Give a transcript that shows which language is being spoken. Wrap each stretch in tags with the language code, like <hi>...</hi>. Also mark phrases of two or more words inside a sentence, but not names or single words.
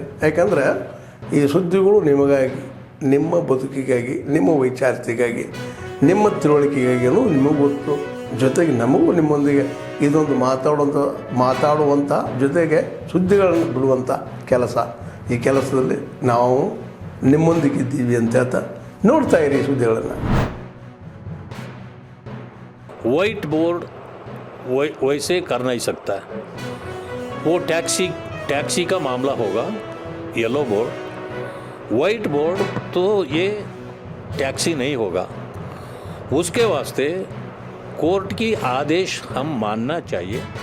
<kn>ಯಾಕಂದರೆ ಈ ಸುದ್ದಿಗಳು ನಿಮಗಾಗಿ, ನಿಮ್ಮ ಬದುಕಿಗಾಗಿ, ನಿಮ್ಮ ವೈಚಾರಿಕೆಗಾಗಿ, ನಿಮ್ಮ ತಿಳುವಳಿಕೆಗಾಗಿಯೂ ನಿಮಗೂ ಗೊತ್ತು. ಜೊತೆಗೆ ನಮಗೂ ನಿಮ್ಮೊಂದಿಗೆ ಇದೊಂದು ಮಾತಾಡುವಂಥ ಜೊತೆಗೆ ಸುದ್ದಿಗಳನ್ನು ಬಿಡುವಂಥ ಕೆಲಸ. ಈ ಕೆಲಸದಲ್ಲಿ ನಾವು ನಿಮ್ಮೊಂದಿಗಿದ್ದೀವಿ ಅಂತ ಹೇಳ್ತಾ ನೋಡ್ತಾ ಇರಿ ಸುದ್ದಿಗಳನ್ನು.</kn> <en>white board</en> <hi>वैसे कर नहीं सकता है, वो टैक्सी का मामला होगा.</hi> <en>yellow board, white board</en> <hi>तो ये टैक्सी नहीं होगा. उसके वास्ते कोर्ट की आदेश हम मानना चाहिए.</hi>